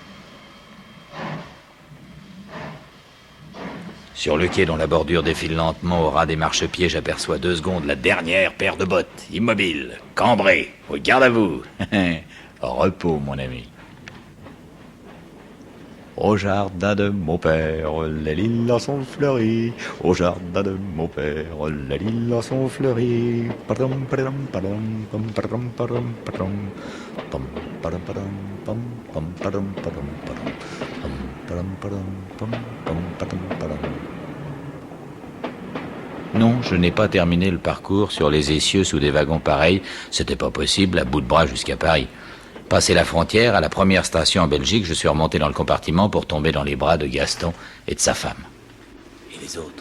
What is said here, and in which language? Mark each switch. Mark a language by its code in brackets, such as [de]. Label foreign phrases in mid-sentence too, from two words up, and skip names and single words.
[fr] Sur le quai dont la bordure défile lentement au ras des marchepieds, j'aperçois 2 secondes la dernière paire de bottes, immobile, cambrée, au garde à vous. Repos, mon ami. Au jardin de mon père, les lilas sont fleuris. Au jardin de mon père, les lilas sont fleuris. Padam, padam, padam, pam, padam, padam, padam. Pam, padam, padam, pam, pam, padam, padam, padam. Pam, padam, padam, pam, pam, padam, padam. Non, je n'ai pas terminé le parcours sur les essieux sous des wagons pareils. C'était pas possible, à bout de bras jusqu'à Paris. Passé la frontière, à la première station en Belgique, je suis remonté dans le compartiment pour tomber dans les bras de Gaston et de sa femme. Et les autres?